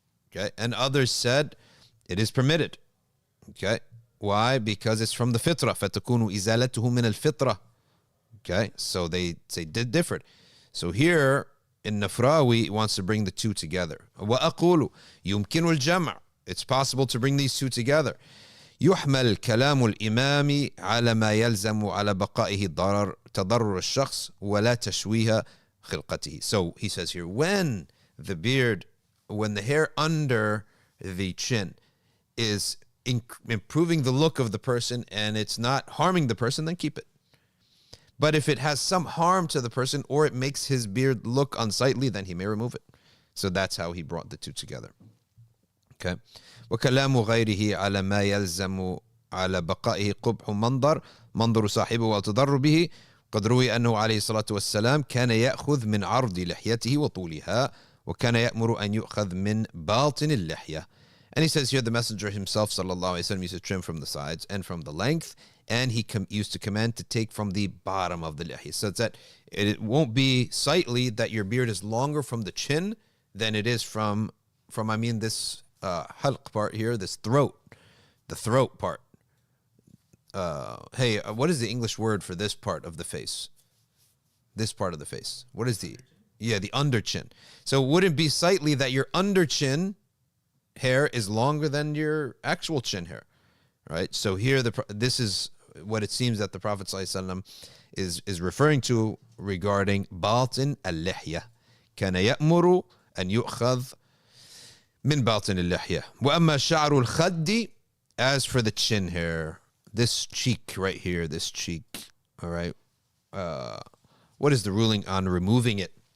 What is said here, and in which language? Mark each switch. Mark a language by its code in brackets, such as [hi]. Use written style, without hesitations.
[en] Okay, and others said it is permitted. Okay, why? Because it's from the fitrah. [ar] فَتَكُونُ إِزَالَتُهُ مِنَ الْفِطْرَةِ. [en] Okay, so they say did different. So here in Nafrawi wants to bring the two together. [ar] وَأَقُولُ يُمْكِنُ الْجَمْعِ. [en] It's possible to bring these two together. [ar] يحمل كلام الإمام على ما يلزم على بقائه تضرر الشخص ولا تشويه خلقته. [en] So he says here, when the hair under the chin is improving the look of the person and it's not harming the person, then keep it. But if it has some harm to the person or it makes his beard look unsightly, then he may remove it. So that's how he brought the two together. Okay. [ar] وكلام غيره على ما يلزم على بقائه قبح منظر صاحبه والتضرر به قد روي أنه عليه الصلاة والسلام كان يأخذ من عرض لحيته وطولها وكان يأمر أن يؤخذ من باطن اللحية. [en] And he says here the messenger himself sallallahu alaihi wasallam used to trim from the sides and from the length, and he used to command to take from the bottom of the lihya. So it's that it won't be sightly that your beard is longer from the chin than it is from this halq part here, this throat, the throat part. What is the English word for this part of the face? This part of the face. What is the under chin. So it wouldn't be sightly that your under chin hair is longer than your actual chin hair, right? So here, this is what it seems that the Prophet ﷺ is referring to regarding batin al-lihya. [ar] كان يأمر أن يؤخذ من باطن اللحية. وأما شعر الخد, [en] as for the chin hair, this cheek right here, this cheek, all right, what is the ruling on removing it?